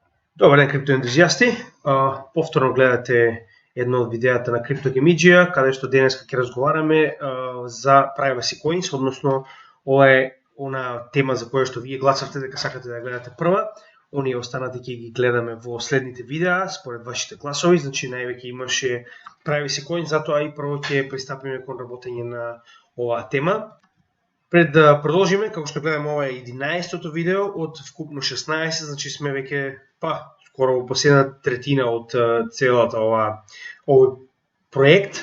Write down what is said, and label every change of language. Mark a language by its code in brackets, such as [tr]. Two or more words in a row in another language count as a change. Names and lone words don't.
[mk] Добар ден, криптоентузијасти. Повторно гледате едно од видеата на CryptoGamedia, каде што денеска ќе разговараме за [en] privacy coins, [mk] односно ова е она тема за која што вие гласавте дека сакате да гледате прва. Оние останати ќе ги гледаме во следните видеа според вашите гласови, значи највеќе имаше [en] privacy coins, [mk] затоа и прво ќе пристапиме кон работење на оваа тема. Пред да продолжиме, како што гледаме, ова е 11-тото видео од вкупно 16, значи сме веќе скоро во последна третина од целата овој проект.